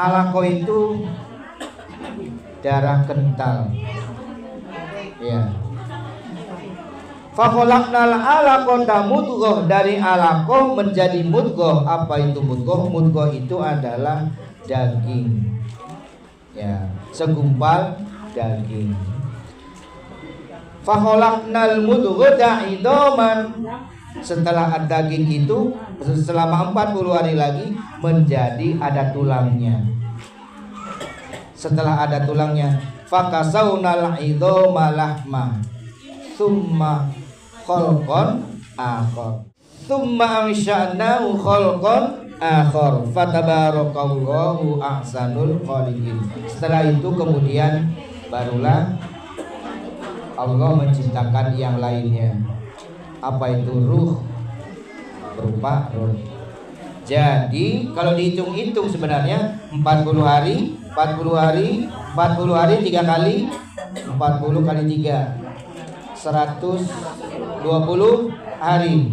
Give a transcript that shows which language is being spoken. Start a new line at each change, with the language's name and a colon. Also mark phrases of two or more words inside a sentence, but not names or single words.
Indonesian: Alaqah itu darah kental. Ya.
Arabic: فخلقنا العلقة مضغة,
Indonesian: dari alaqah menjadi mudghah. Apa itu mudghah? Mudghah itu adalah daging. Ya, segumpal daging.
Arabic: فخلقنا المضغة عظاما,
Indonesian: setelah daging itu selama 40 hari lagi menjadi ada tulangnya. Setelah ada tulangnya,
Arabic: فكسونا العظام لحما ثم خلقا آخر ثم أنشأناه خلقا آخر فتبارك الله أحسن الخالقين.
Indonesian: Setelah itu kemudian barulah Allah menciptakan yang lainnya. Apa itu? Ruh, berupa ruh. Jadi kalau dihitung-hitung sebenarnya 40 hari 3 kali 40 kali 3 120 hari.